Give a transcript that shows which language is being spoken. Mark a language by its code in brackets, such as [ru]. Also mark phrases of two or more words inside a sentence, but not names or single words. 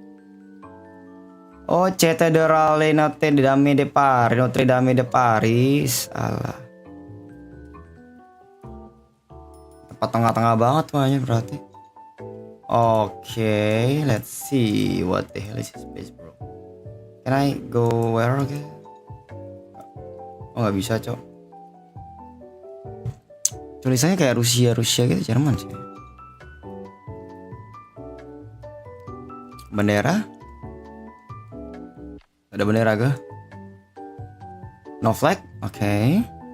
[id] Oh, Cathédrale Notre-Dame de Paris, Notre-Dame de Paris. Alah. Tempat tengah-tengah banget makanya berarti. [en] Okay, let's see what the hell is this place, bro. Can I go where again? [id] Oh, nggak bisa, cok. Tulisannya kayak Rusia gitu, Jerman sih. Bendera? Ada bendera gak? [en] No flag? [id] Oke.